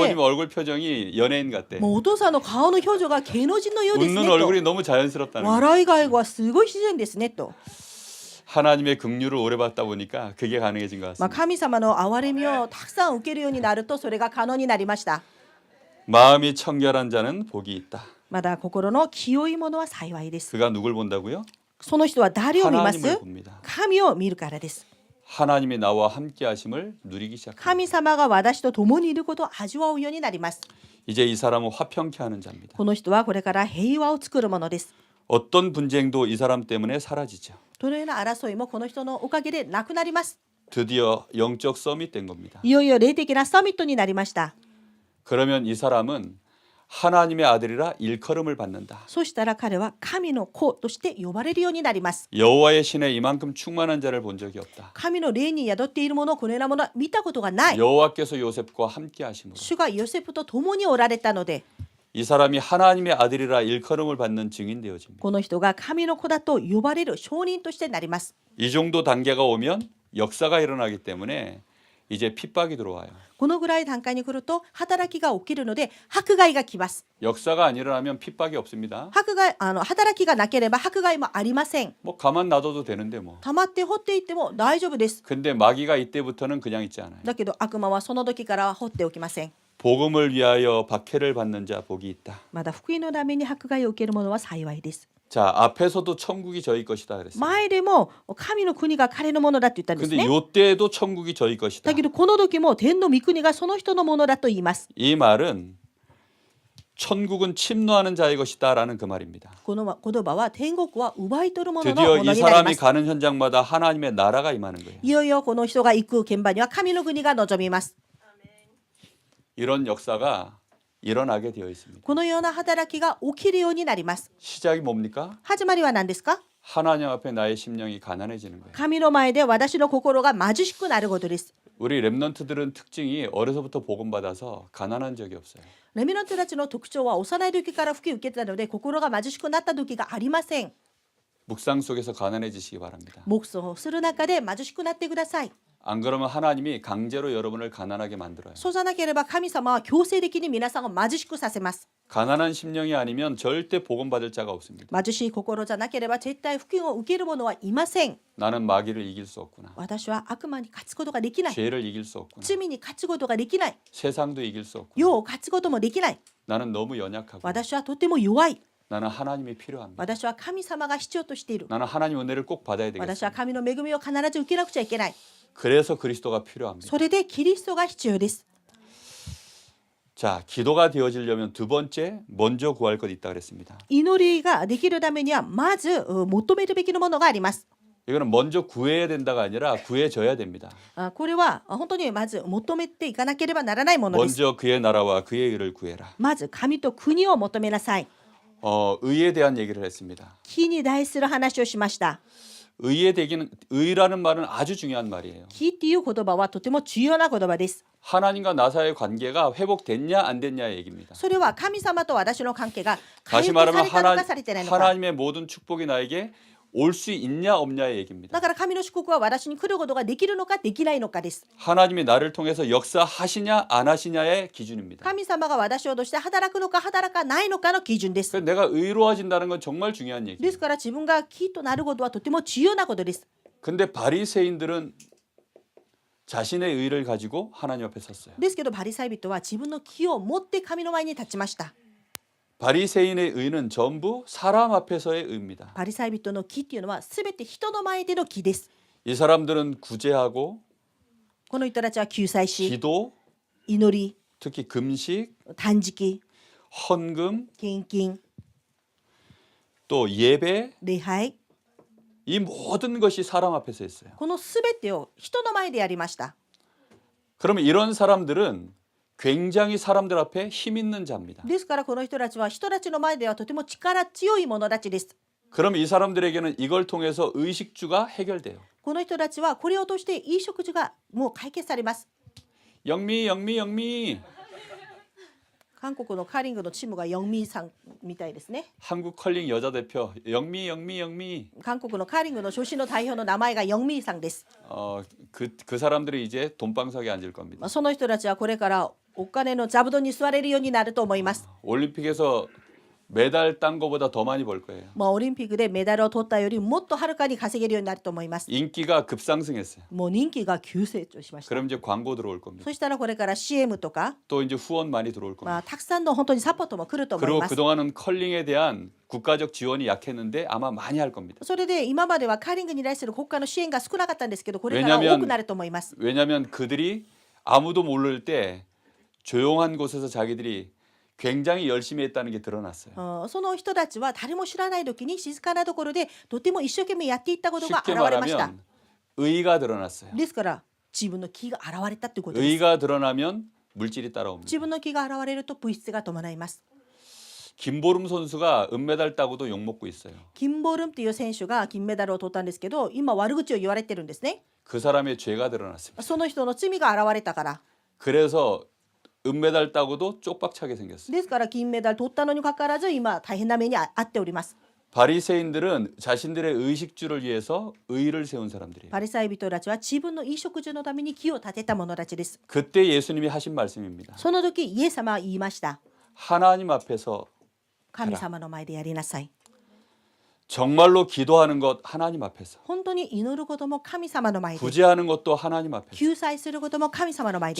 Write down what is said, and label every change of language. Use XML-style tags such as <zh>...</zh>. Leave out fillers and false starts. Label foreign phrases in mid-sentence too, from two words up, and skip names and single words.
<ko>아버님 얼굴 표정이 연예인 같대.</ko> <ja>もうお父さんの顔の表情が芸能人のようですね</ja> <ko>웃는</ko> <ja>と。</ja> <ko>얼굴이 너무 자연스럽다는 거예요.</ko> <ja>笑い声がすごい自然ですねと。</ja> <ko>하나님의 긍휼을 오래 받다 보니까 그게 가능해진 것 같습니다.</ko> <ja>神様の憐れみをたくさん受けるようになるとそれが可能になりました。</ja> <ko>마음이 청결한 자는 복이 있다.</ko> <ja>まだ心の清いものは幸いです。</ja> <ko>그가 누굴 본다고요?</ko> <ja>その人は誰を見ます</ja> <ko>하나님을 봅니다.</ko> <ja>神を見るからです。</ja> <ko>하나님이 나와 함께 하심을 누리기 시작합니다.</ko> <ja>神様が私と共にいることを味わうようになります。</ja> <ko>이제 이 사람은 화평케 하는 자입니다.</ko> <ja>この人はこれから平和を作るものです。</ja> <ko>어떤 분쟁도 이 사람 때문에 사라지죠.</ko> <ja>どのような争いもこの人のおかげでなくなります。</ja> <ko>드디어 영적 서밋 된 겁니다.</ko> <ja>いよいよ霊的なサミットになりました。</ja> <ko>그러면 이 사람은 하나님의 아들이라 일컬음을 받는다.</ko> <ja>そしたら彼は神の子として呼ばれるようになります。</ja> <ko>여호와의 신에 이만큼 충만한 자를 본 적이 없다.</ko> <ja>神の霊に宿っているもの、このようなものは見たことがない。</ja> <ko>여호와께서 요셉과 함께 하심으로</ko> <ja>主がヨセフと共におられたので、</ja> <ko>이 사람이 하나님의 아들이라 일컬음을 받는 증인 되어집니다.</ko> <ja>この人が神の子だと呼ばれる証人としてなります。</ja> <ko>이 정도 단계가 오면 역사가 일어나기 때문에 이제 핍박이 들어와요.</ko> <ja>このぐらい段階に来ると働きが起きるので迫害が来ます。</ja> <ko>역사가 안 일어나면 핍박이 없습니다.</ko> <ja>働きがなければ迫害もありません。</ja> <ko>뭐 가만 놔둬도 되는데 뭐.</ko> <ja>溜まって掘っていっても大丈夫です。</ja> <ko>근데 마귀가 이때부터는 그냥 있지 않아요.</ko> <ja>だけど悪魔はその時からは掘っておきません。</ja> <ko>복음을 위하여 박해를 받는 자 복이 있다.</ko> <ja>まだ福音のために迫害を受ける者は幸いです。</ja> <ko>자, 앞에서도 천국이 저희 것이다 그랬어요.</ko> <ja>前でも神の国が彼のものだって言ったんです</ja> <ko>근데</ko> <ja>ね。</ja> <ko>요때도 천국이 저희 것이다.</ko> <ja>だけどこの時も天の御国がその人のものだと言います。</ja> <ko>이 말은 천국은 침노하는 자의 것이다라는 그 말입니다.</ko> <ja>この言葉は天国は奪い取るものの</ja> <ko>드디어</ko> <ja>もの</ja> <ko>이</ko> <ja>になりま</ja> <ko>사람이</ko> <ja>す。</ja> <ko>가는 현장마다 하나님의 나라가 임하는 거예요.</ko> <ja>いよいよこの人が行く現場には神の国が望みます。</ja> <ko>이런 역사가 일어나게 되어 있습니다.</ko> <ja>このような働きが起きるようになります。</ja> <ko>시작이 뭡니까?</ko> <ja>始まりは何ですか？</ja> <ko>하나님 앞에 나의 심령이 가난해지는 거예요.</ko> <ja>神の前で私の心が貧しくなることです。</ja> <ko>우리 랩넌트들은 특징이 어려서부터 복음 받아서 가난한 적이 없어요.</ko> <ja>レミナントたちの特徴は幼い時から吹き受けたので心が貧しくなった時がありません。</ja> <ko>묵상 속에서 가난해지시기 바랍니다.</ko> <ja>黙想する中で貧しくなってください。</ja> <ko>안 그러면 하나님이 강제로 여러분을 가난하게 만들어요.</ko> <ja>そうじゃなければ神様は強制的に皆さんを貧しくさせます。</ja> <ko>가난한 심령이 아니면 절대 복음 받을 자가 없습니다.</ko> <ja>貧しい心じゃなければ絶対福音を受ける者はいません。</ja> <ko>나는 마귀를 이길 수 없구나.</ko> <ja>私は悪魔に勝つことができない。</ja> <ko>죄를 이길 수 없구나.</ko> <ja>罪に勝つことができない。</ja> <ko>세상도 이길 수 없구나.</ko> <ja>世を勝つこともできない。</ja> <ko>나는 너무 연약하고</ko> <ja>私はとても弱い。</ja> <ko>나는 하나님이 필요합니다.</ko> <ja>私は神様が必要としている。</ja> <ko>나는 하나님 은혜를 꼭 받아야</ko> <ja>私は</ja> <ko>되겠습니다.</ko> <ja>神の恵みを必ず受けなくちゃいけない。</ja> <ko>그래서 그리스도가 필요합니다.</ko> <ja>それでキリストが必要です。</ja> <ko>자, 기도가 되어지려면 두 번째 먼저 구할 것 있다 그랬습니다.</ko> <ja>祈りができるためにはまず求めるべきのものがあります。</ja> <ko>이거는 먼저 구해야 된다가 아니라 구해져야 됩니다.</ko> <ja>これは本当にまず求めていかなければならないものです。</ja> <ko>먼저 그의 나라와 그의 의를 구해라.</ko> <ja>まず神と国を求めなさい。</ja> <ko>의에 대한 얘기를 했습니다.</ko> <ja>義に対する話をしました。</ja> <ko>의라는 말은 아주 중요한 말이에요.</ko> <ja>義っていう言葉はとても重要な言葉です。</ja> <ko>하나님과 나 사이의 관계가 회복됐냐 안 됐냐의 얘기입니다.</ko> <ja>それは神様と私の関係が回</ja> <ko>다시</ko> <ja>復され</ja> <ko>말하면</ko> <ja>たのかされてないのか。</ja> <ko>하나님의 모든 축복이 나에게 올 수 있냐 없냐의 얘기입니다.</ko> <ja>だから神の祝福は私に来ることができるのかできないのかです。</ja> <ko>하나님이 나를 통해서 역사하시냐 안 하시냐의 기준입니다.</ko> <ja>神様が私をとして働くのか働かないのかの基準です。</ja> <ko>그래서 내가 의로워진다는 건 정말 중요한</ko> <ja>で</ja> <ko>얘기예요.</ko> <ja>すから自分が義となることはとても重要なことです。</ja> <ko>근데 바리새인들은 자신의 의를 가지고 하나님 앞에 섰어요.</ko> <ja>ですけどパリサイ人は自分の義を持って神の前に立ちました。</ja> <ko>바리새인의 의는 전부 사람 앞에서의 의입니다.</ko> <ja>パリサイ人の義っていうのはすべて人の前での義です。</ja> <ko>이 사람들은 구제하고</ko> <ja>この人たちは救済し、</ja> <ko>기도,</ko> <ja>祈り、</ja> <ko>특히 금식,</ko> <ja>断食、</ja> <ko>헌금,</ko> <ja>献金、</ja> <ko>또 예배,</ko> <ja>礼拝、</ja> <ko>이 모든 것이 사람 앞에서 했어요.</ko> <ja>このすべてを人の前でやりました。</ja> <ko>그러면 이런 사람들은 굉장히 사람들 앞에 힘 있는 자입니다.</ko> <ja>ですからこの人たちは人たちの前ではとても力強い者たちです。</ja> <ko>그러면 이 사람들에게는 이걸 통해서 의식주가 해결돼요.</ko> <ja>この人たちはこれを通して衣食住がもう解決されます。</ja> <ko>영미, 영미, 영미.</ko> <ja>韓国のカーリングのチームがヨンミーさんみたいですね。</ja> <ko>한국 컬링 여자 대표 영미, 영미, 영미.</ko> <ja>韓国のカーリングの初心の代表の名前がヨンミーさんです。</ja> <ko>그 사람들이 이제 돈방석에 앉을 겁니다.</ko> <ja>その人たちはこれからお金の座布団に座れるようになると思います。</ja> <ko>올림픽에서 메달 딴 거보다 더 많이 벌 거예요.</ko> <ja>オリンピックでメダルを取ったよりもっとはるかに稼げるようになると思います。</ja> <ko>인기가 급상승했어요.</ko> <ja>もう人気が急成長しました。</ja> <ko>그럼 이제 광고 들어올 겁니다.</ko> <ja>そしたらこれから CM とか、</ja> <ko>또 이제 후원 많이 들어올 겁니다.</ko> <ja>たくさんの本当にサポートも来ると思い</ja> <ko>그리고</ko> <ja>ます。</ja> <ko>그동안은 컬링에 대한 국가적 지원이 약했는데 아마 많이 할 겁니다.</ko> <ja>それで今まではカーリングに対する国家の支援が少なかったんですけど、これから</ja> <ko>왜냐면</ko> <ja>多くなると思います。</ja> <ko>왜냐하면 그들이 아무도 모를 때 조용한 곳에서 자기들이 굉장히 열심히 했다는 게 드러났어요.</ko> <ja>その人たちは誰も知らない時に静かなところでとても一生懸命やっていったことが</ja> <ko>쉽게</ko> <ja>現れました。</ja> <ko>말하면 의가 드러났어요.</ko> <ja>ですから自分の気が現れたということです。</ja> <ko>의가 드러나면 물질이 따라옵니다.</ko> <ja>自分の気が現れると物質が伴います。</ja> <ko>김보름 선수가 은메달 따고도 욕먹고 있어요.</ko> <ja>キンボルンっていう選手が金メダルを取ったんですけど、今悪口を言われてるんですね。</ja> <ko>그 사람의 죄가 드러났습니다.</ko> <ja>その人の罪が現れたから。</ja> <ko>그래서 은메달 따고도 쪽박차게 생겼어요.</ko> <ja>ですから金メダル取ったのにかかわらず今大変な目に遭っております。</ja> <ko>바리새인들은 자신들의 의식주를 위해서 의를 세운 사람들이에요.</ko> <ja>パリサイ人たちは自分の衣食住のために木を立てた者たちです。</ja> <ko>그때 예수님이 하신 말씀입니다.</ko> <ja>その時イエス様は言いました。</ja> <ko>하나님 앞에서</ko> <ja>神様の前でやりなさい。</ja> <ko>정말로 기도하는 것 하나님 앞에서</ko> <ja>本当に祈ることも神様の前で、</ja> <ko>구제하는 것도 하나님 앞에서</ko> <ja>救済することも神様の前で、</ja>